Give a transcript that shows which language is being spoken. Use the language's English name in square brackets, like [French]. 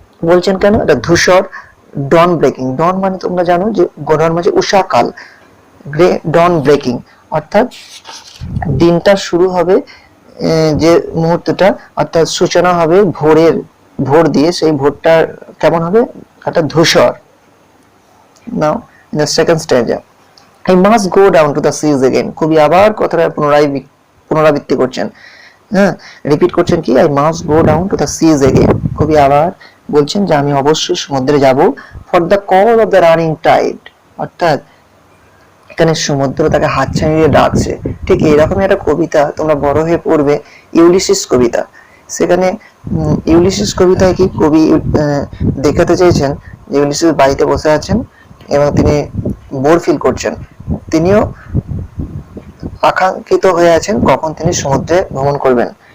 [Bangla] বলছেন কেন, এটা ধূসর, ডন ব্রেকিং, ডন মানে তোমরা জানো যে ডন মানে উষাকাল, গ্রে ডন ব্রেকিং অর্থাৎ দিনটা শুরু হবে, যে মুহূর্তটা অর্থাৎ সূচনা হবে ভোর দিয়ে, সেই ভোরটা কেমন হবে, একটা ধূসর। [English] Now in the second stanza, I must go down to the seas again, কবি আবার কথাটা পুনরাবৃত্তি করছেন, হ্যাঁ, রিপিট করছেন কি, I must go down to the seas again, কবি আবার বলছেন যে আমি অবশ্যই সমুদ্রে যাব, for the call of the running tide, অর্থাৎ এখানে সমুদ্র তাকে হাতছানি দিয়ে ডাকছে। [Bangla] ঠিক এইরকমই একটা কবিতা তোমরা বড় হয়ে পড়বে, ইউলিসিস কবিতা। সেখানে ইউলিসিস কবিতায় কি কবি দেখাতে চাইছেন যে ইউলিসিস বাড়িতে বসে আছেন এবং তিনি বোর ফিল করছেন, তিনিও আকাঙ্ক্ষিত হয়ে আছেন কখন তিনি সমুদ্রে ভ্রমণ করবেন।